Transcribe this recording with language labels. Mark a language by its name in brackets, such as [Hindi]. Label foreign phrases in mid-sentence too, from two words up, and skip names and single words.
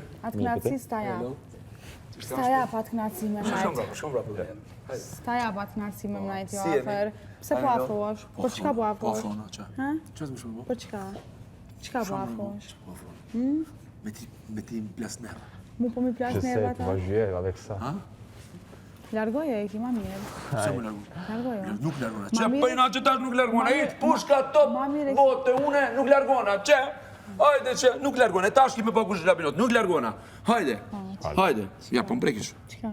[Albanian] Atë knatësi staja. Staja pa të knatësi me najtë. Shkom brapë dhe. Staja pa të knatësi me najtë jo Si jeni? afer. Pse po afrosh? Po qka po Po afrosh? afrona, qa? Ha? Qa të më shumë bo? Po qka? Qka po afrosh? Po afrona. Me ti më plas nerva. Mu po mi plas [French] Je sais, [Albanian] nerva [French] tu ta? vas jouer avec ça. [Albanian] Ha? Largoje e ki ma mirë. Se më largu? Largoje. Nuk largona. Ma Që mirë- pëjna që tash nuk largona. Hitë pushka top, Ma mirë- bote, une nuk largona. Që? Hajde që nuk largona. Tash ki me pa kush lapinot. Nuk largona. Hajde. Hajde. Ja, po më prekish. Qka?